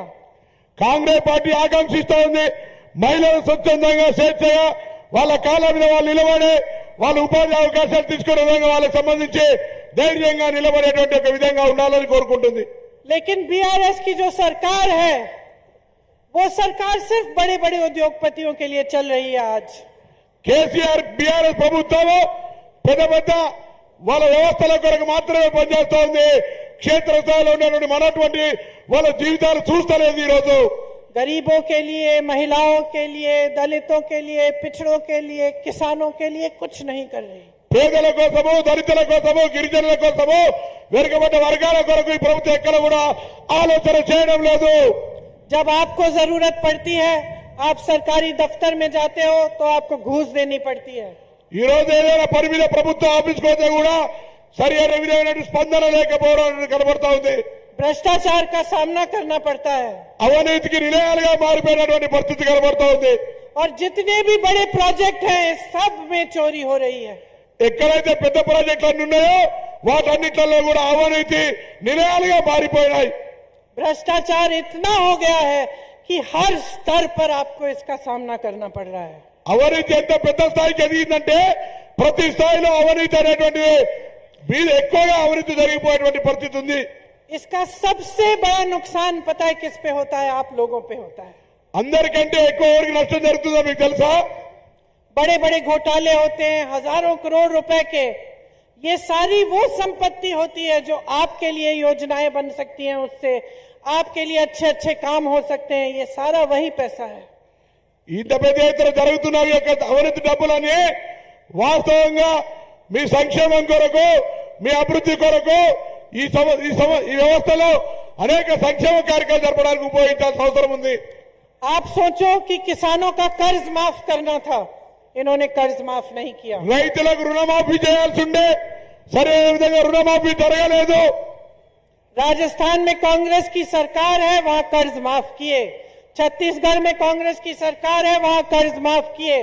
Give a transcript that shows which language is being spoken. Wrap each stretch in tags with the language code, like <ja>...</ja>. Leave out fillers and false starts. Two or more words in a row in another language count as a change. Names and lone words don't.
<te>కాంగ్రెస్ పార్టీ ఆకాంక్షిస్తూ ఉంది మహిళలు స్వచ్ఛందంగా స్వేచ్ఛగా వాళ్ళ కాళ్ళ మీద వాళ్ళు నిలబడి వాళ్ళు ఉపాధి అవకాశాలు తీసుకునే విధంగా వాళ్ళకి సంబంధించి ధైర్యంగా నిలబడేటువంటి ఒక విధంగా ఉండాలని కోరుకుంటుంది।</te> <hi>लेकिन बीआरएस की जो सरकार है वो सरकार सिर्फ बड़े बड़े उद्योगपतियों के लिए चल रही है। आज</hi> <te>కేసీఆర్ బీఆర్ఎస్ ప్రభుత్వం పెద్ద పెద్ద వాళ్ళ వ్యవస్థల కొరకు మాత్రమే పనిచేస్తూ ఉంది, క్షేత్రస్థాయిలో ఉన్నటువంటి మనటువంటి వాళ్ళ జీవితాలు చూస్తలేదు। ఈ రోజు</te> <hi>गरीबों के लिए, महिलाओं के लिए, दलितों के लिए, पिछड़ों के लिए, किसानों के लिए कुछ नहीं कर रही।</hi> <te>పేదల కోసము, దళితుల కోసము, గిరిజనుల కోసము, వెనుకబడ్డ వర్గాల కొరకు ఈ ప్రభుత్వం ఎక్కడ కూడా ఆలోచన చేయడం లేదు।</te> <hi>जब आपको जरूरत पड़ती है, आप सरकारी दफ्तर में जाते हो तो आपको घूस देनी पड़ती है।</hi> <te>ఈ రోజు ఏదైనా పని మీద ప్రభుత్వ ఆఫీస్కి పోతే కూడా సరి అయిన విధమైన స్పందన లేకపోవడం కనబడతా ఉంది।</te> <hi>भ्रष्टाचार का सामना करना पड़ता है</hi> <te>అవినీతికి నిలయాలుగా మారిపోయినటువంటి పరిస్థితి కనబడతా ఉంది।</te> <hi>और जितने भी बड़े प्रोजेक्ट हैं सब में चोरी हो रही है।</hi> <te>ఎక్కడైతే పెద్ద ప్రాజెక్టులు అన్ని ఉన్నాయో వాటన్నిటిలో కూడా అవినీతి నిలయాలుగా మారిపోయినాయి।</te> <hi>भ्रष्टाचार इतना हो गया है कि हर स्तर पर आपको इसका सामना करना पड़ रहा है।</hi> <te>అవినీతి ఎంత పెద్ద స్థాయికి ఎదిగిందంటే ప్రతి స్థాయిలో అవినీతి అనేటువంటిది ఎక్కువగా అవినీతి జరిగిపోయేటువంటి పరిస్థితి ఉంది।</te> <hi>इसका सबसे बड़ा नुकसान पता है किस पे होता है? आप लोगों पे होता है।</hi> <te>అందరికంటే ఎక్కువ ఎవరికి నష్టం జరుగుతుందో మీకు తెలుసా?</te> <hi>बड़े बड़े घोटाले होते हैं हजारों करोड़ रुपए के, ये सारी वो संपत्ति होती है जो आपके लिए योजनाएं बन सकती हैं, उससे आपके लिए अच्छे अच्छे काम हो सकते हैं, ये सारा वही पैसा है।</hi> <te>ఇంత పెద్ద ఎత్తున జరుగుతున్న యొక్క అవినీతి డబ్బులని వాస్తవంగా మీ సంక్షేమం కొరకు, మీ అభివృద్ధి కొరకు ఈ వ్యవస్థలో అనేక సంక్షేమ కార్యక్రమాలు జరపడానికి ఉపయోగించాల్సిన అవసరం ఉంది.</te> <hi>आप सोचो कि किसानों का कर्ज माफ करना था, इन्होंने कर्ज माफ नहीं किया.</hi> <te>రైతులకు రుణమాఫీ చేయాల్సి ఉండే సరైన విధంగా రుణమాఫీ జరగలేదు.</te> <hi>राजस्थान में कांग्रेस की सरकार है, वहां कर्ज माफ किए. छत्तीसगढ़ में कांग्रेस की सरकार है, वहां कर्ज माफ किए.</hi>